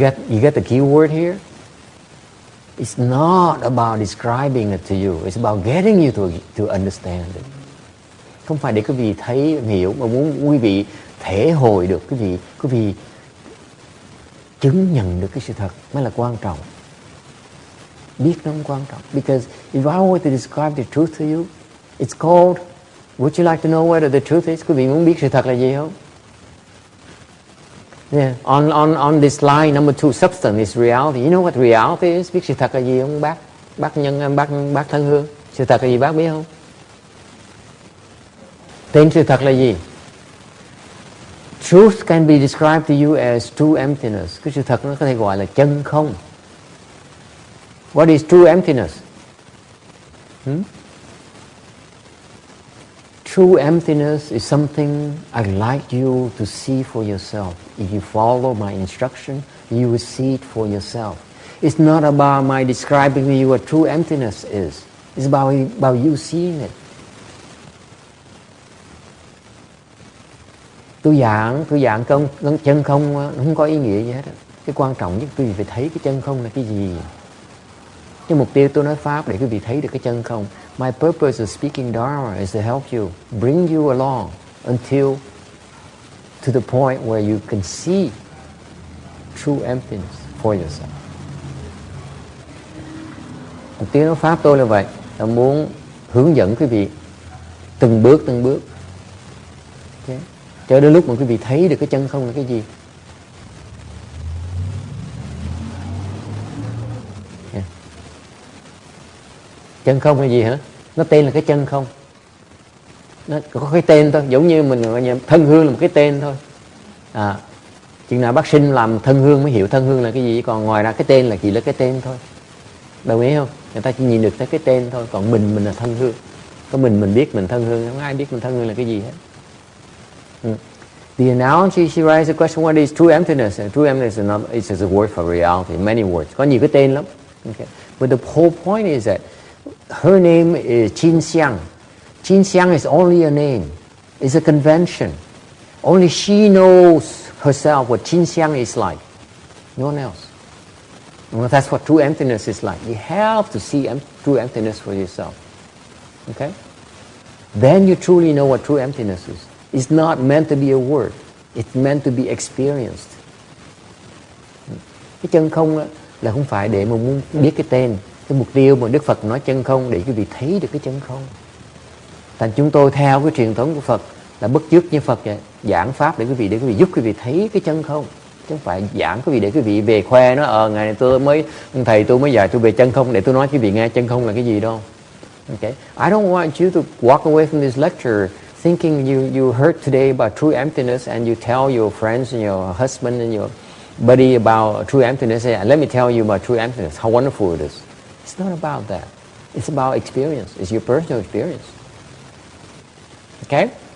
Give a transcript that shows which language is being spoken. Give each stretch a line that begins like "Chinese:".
English: You get the key word here? It's not about describing it to you. It's about getting you to understand it.
Vietnamese: Không phải để quý vị thấy, hiểu, mà muốn quý vị thể hội được, quý vị chứng nhận được cái sự thật mới là quan trọng. Biết nó không quan trọng.
English: Because if I were to describe the truth to you, it's called, would you like to know what the truth is?
Vietnamese: Quý vị muốn biết sự thật là gì không?
English: Yeah. On this line number 2, substance is reality. You know what reality is?
Vietnamese: Biết sự thật là gì không bác Thân Hương? Sự thật là gì bác biết không? Tên sự thật là gì?
English: Truth can be described to you as true emptiness.
Vietnamese: Cái sự thật nó có thể gọi là chân không.
English: What is true emptiness? True emptiness is something I'd like you to see for yourself. If you follow my instruction, you will see it for yourself. It's not about my describing to you what true emptiness is. It's about you seeing it.
Vietnamese: Tôi giảng chân không không có ý nghĩa gì hết. Cái quan trọng nhất quý vị phải thấy cái chân không là cái gì. Cái mục tiêu tôi nói pháp để quý vị thấy được cái chân không.
English: My purpose of speaking Dharma is to help you, bring you along until to the point where you can see true emptiness for yourself.
Vietnamese: Mục tiêu nói pháp tôi là vậy, là muốn hướng dẫn quý vị từng bước. Okay. Cho đến lúc mà quý vị thấy được cái chân không là cái gì.
English: Yeah.
Vietnamese: Chân không là gì hả? Nó tên là cái chân không. Nó có cái tên thôi. Giống như mình thân hương là một cái tên thôi. Chừng nào bác sinh làm thân hương mới hiểu thân hương là cái gì. Còn ngoài ra cái tên là chỉ là cái tên thôi. Đồng ý không? Người ta chỉ nhìn được tới cái tên thôi. Còn mình là thân hương. Có mình biết mình thân hương. Không ai biết mình thân hương là cái gì hết.
English: The analogy, she writes the question, what is true emptiness? And true emptiness is just a word for reality, many words.
Vietnamese: Có nhiều cái tên lắm.
English: Okay. But the whole point is that her name is Chin Xiang. Chin Xiang is only a name. It's a convention. Only she knows herself what Chin Xiang is like. No one else. Well, that's what true emptiness is like. You have to see true emptiness for yourself. Okay? Then you truly know what true emptiness is. It's not meant to be a word. It's meant to be experienced.
Vietnamese: Cái chân không là không phải để mà muốn biết cái tên. Cái mục tiêu mà Đức Phật nói chân không để quý vị thấy được cái chân không. Thành chúng tôi theo cái truyền thống của Phật là bất chước như Phật vậy, giảng pháp để quý vị giúp quý vị thấy cái chân không, chứ không phải giảng quý vị để quý vị về khoe nó ngày này thầy tôi mới dạy tôi về chân không để tôi nói quý vị nghe chân không là cái gì đâu.
English: Okay, I don't want you to walk away from this lecture thinking you heard today about true emptiness and you tell your friends and your husband and your buddy about true emptiness. And let me tell you about true emptiness, how wonderful it is. It's not about that. It's about experience. It's your personal experience. Okay?